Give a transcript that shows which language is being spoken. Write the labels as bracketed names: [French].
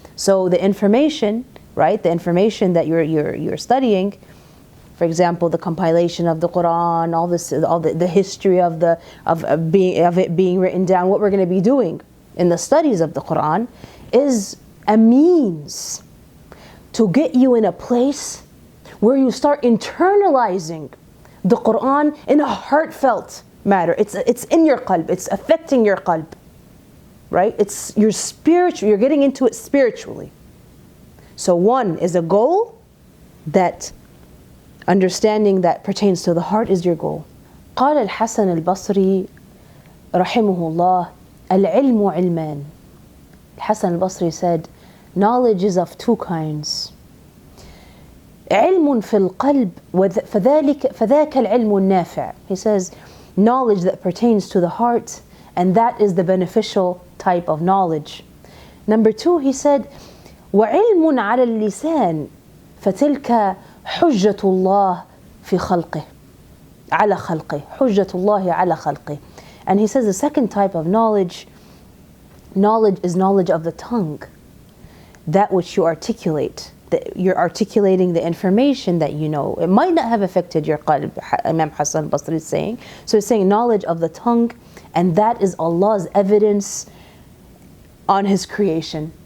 [English] So the information, right? The information that you're studying, for example, the compilation of the Quran, all the history of it being written down, what we're going to be doing in the studies of the Quran is a means to get you in a place where you start internalizing the Quran in a heartfelt matter. It's in your qalb, it's affecting your qalb, right? It's your spiritual, you're getting into it spiritually. So 1 is a goal, that understanding that pertains to the heart is your goal. [Arabic] قال الحسن البصري رحمه الله العلم علمان. [English] Hassan al-Basri said, knowledge is of 2 kinds. [Arabic] علم في القلب فذاك العلم النافع. [English] He says, knowledge that pertains to the heart, and that is the beneficial type of knowledge. Number 2, he said, [Arabic] وعلم على اللسان فتلك حجة الله في خلقه على خلقه حجة الله على خلقه. [English] And he says the second type of knowledge is knowledge of the tongue, that which you articulate, that you're articulating the information that you know. It might not have affected your qalb, Imam Hassan al-Basri is saying. So he's saying knowledge of the tongue, and that is Allah's evidence on His creation.